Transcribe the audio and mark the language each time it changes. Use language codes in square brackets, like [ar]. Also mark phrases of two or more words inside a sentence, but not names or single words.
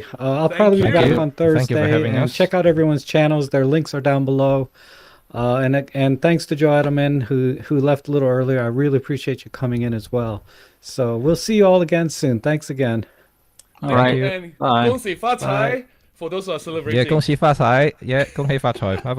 [en] I'll probably be you. back Thank on you for Thursday, having and us. check out everyone's channels. Their links are down below. And thanks to Joe Edelman who left a little earlier. I really appreciate you coming in as well. So we'll see you all again soon. Thanks again. All right. And Bye. [yue] 恭喜发财 [en] for those who are celebrating. [yue] 恭喜發財，恭喜發財，拜拜。